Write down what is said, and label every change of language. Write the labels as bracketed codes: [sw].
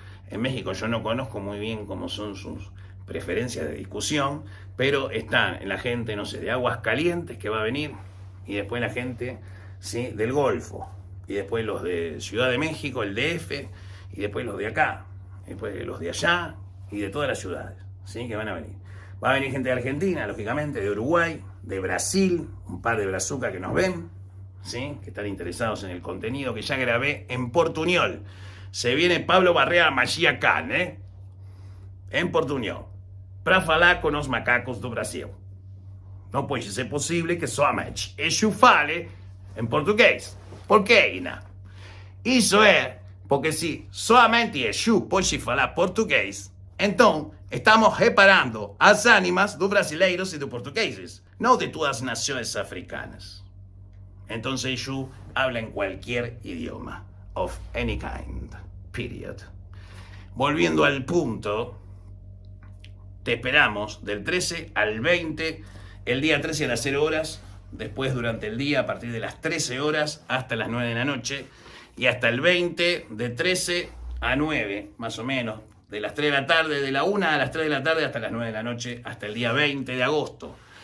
[es] En México yo no conozco muy bien cómo son sus preferencias de discusión, pero están la gente, no sé, de Aguascalientes que va a venir, y después la gente, ¿sí?, del Golfo, y después los de Ciudad de México, el DF, y después los de acá, y después los de allá, y de todas las ciudades, ¿sí?, que van a venir. Va a venir gente de Argentina, lógicamente, de Uruguay, de Brasil, un par de brazucas que nos ven, ¿sí?, que están interesados en el contenido que ya grabé en portuñol. Se viene [pt] Pablo Barrea Magia Khan, em portunhol, para falar com os macacos do Brasil. Não pode ser possível que somente eu fale em português. Por quê, Ina? Isso é porque se somente eu pode falar português, então estamos reparando as ánimas dos brasileiros e dos portugueses, não de todas as nações africanas. Então eu [es] habla [pt] em qualquer idioma, [en] of any kind, period. [es] Volviendo al punto, te esperamos del 13 al 20, el día 13 a las 0 horas, después durante el día a partir de las 13 horas hasta las 9 de la noche, y hasta el 20 de 13 a 9, más o menos, de las 3 de la tarde, de la 1 a las 3 de la tarde hasta las 9 de la noche, hasta el día 20 de agosto.